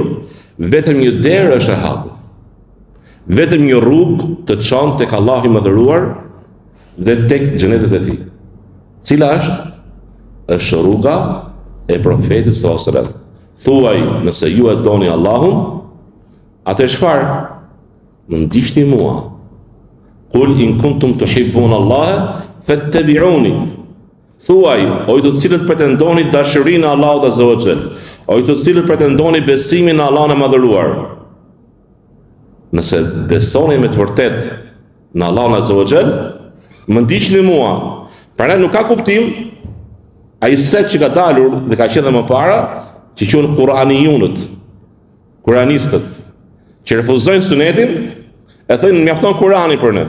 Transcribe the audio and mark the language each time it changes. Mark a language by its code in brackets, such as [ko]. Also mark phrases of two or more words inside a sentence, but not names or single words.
[sq] Vetëm një derë është e hapur. Vetëm një rrugë të çon tek Allahu i madhëruar dhe tek xhenetet e tij. Cila është? Është rruga e profetit [ar] صلى الله عليه وسلم. [sq] Thuaj, nëse ju e doni Allahun, atë çfarë? Më ndiqni mua. [ar] قل إن كنتم تحبون الله فاتبعوني. [sq] Thuaj, o ju të cilët pretendoni dashurinë e Allahut [ar] عز وجل, [sq] o ju të cilët pretendoni besimin në Allahun e madhëruar. Nëse besoni me të vërtet në Allahun [ar] عز وجل, [sq] më ndiqni mua. Pra nuk ka kuptim ai sekt që ka dalur dhe ka qenë më para, që quhen Kur'aniyunët, Kur'anistët, që refuzojnë sunetin, e thënë mjafton Kur'ani për ne.